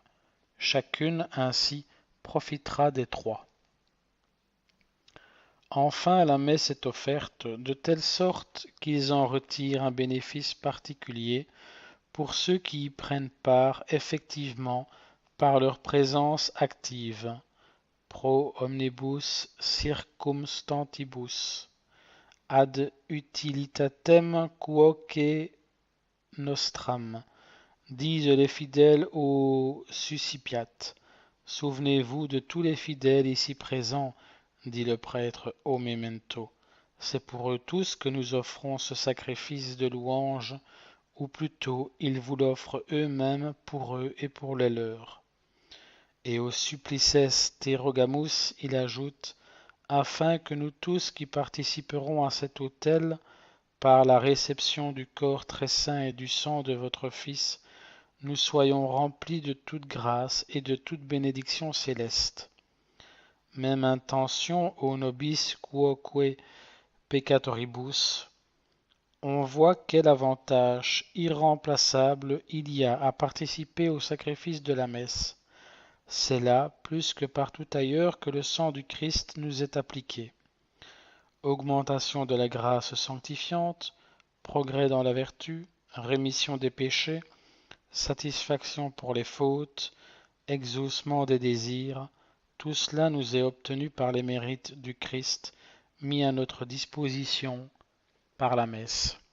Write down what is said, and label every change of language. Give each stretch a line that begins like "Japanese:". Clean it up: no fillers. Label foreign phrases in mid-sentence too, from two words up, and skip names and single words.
French: Chacune ainsi profitera des 3. Enfin, la messe est offerte de telle sorte qu'ils en retirent un bénéfice particulier pour ceux qui y prennent part effectivement par leur présence active,
Latin: pro omnibus circumstantibus, ad utilitatem quoque nostram,
French: disent les fidèles au Suscipiat. Souvenez-vous de tous les fidèles ici présents, dit le prêtre au memento. C'est pour eux tous que nous offrons ce sacrifice de louange, ou plutôt ils vous l'offrent eux-mêmes pour eux et pour les leurs. Et au Supplices Terrogamus, il ajoute, afin que nous tous qui participerons à cet autel, par la réception du corps très saint et du sang de votre Fils, nous soyons remplis de toute grâce et de toute bénédiction céleste. Même intention au nobis quoque peccatoribus. On voit quel avantage irremplaçable il y a à participer au sacrifice de la messe. C'est là, plus que partout ailleurs, que le sang du Christ nous est appliqué. Augmentation de la grâce sanctifiante, progrès dans la vertu, rémission des péchés, satisfaction pour les fautes, exaucement des désirs, tout cela nous est obtenu par les mérites du Christ, mis à notre disposition par la messe.